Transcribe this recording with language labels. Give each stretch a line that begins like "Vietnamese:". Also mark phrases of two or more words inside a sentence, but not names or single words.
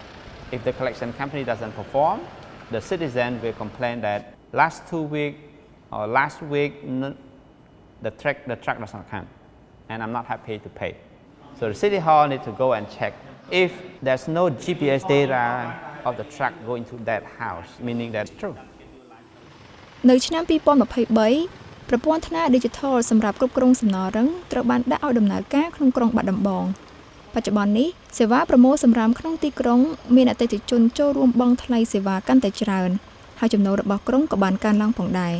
English: If the collection company doesn't perform, the citizen will complain that last 2 weeks or last week the truck does not come and I'm not happy to pay. So the City Hall need to go and check. If there's no GPS data of the truck going to that house, meaning that's true.
Khmer: នៅឆ្នាំ2023ប្រព័ន្ធថ្នាល Digital សម្រាប់គ្រប់គ្រងសំណល់រឹងត្រូវបានដាក់ឲ្យដំណើរការក្នុងក្រុងបាត់ដំបងបច្ចុប្បន្ននេះសេវាប្រមូលសំរាមក្នុងទីក្រុងមានអតិថិជនចូលរួមបង់ថ្លៃសេវាកាន់តែច្រើនហើយចំណូលរបស់ក្រុងក៏បានកើនឡើងផងដែរ